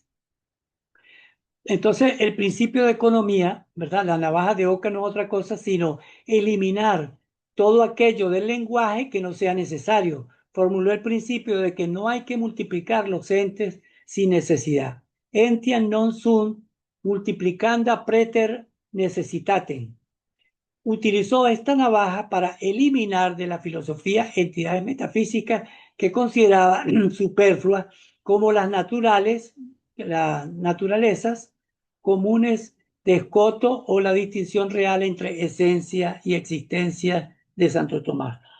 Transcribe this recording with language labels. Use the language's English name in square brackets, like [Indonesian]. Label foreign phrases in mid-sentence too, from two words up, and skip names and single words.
[Spanish] Entonces, el principio de economía, ¿verdad? La navaja de Ockham no es otra cosa sino eliminar todo aquello del lenguaje que no sea necesario. Formuló el principio de que no hay que multiplicar los entes sin necesidad. [Latin] Entiam non sunt multiplicanda preter necessitatem. [Spanish] Utilizó esta navaja para eliminar de la filosofía entidades metafísicas que consideraba superfluas como las naturalezas comunes de Escoto o la distinción real entre esencia y existencia de Santo Tomás.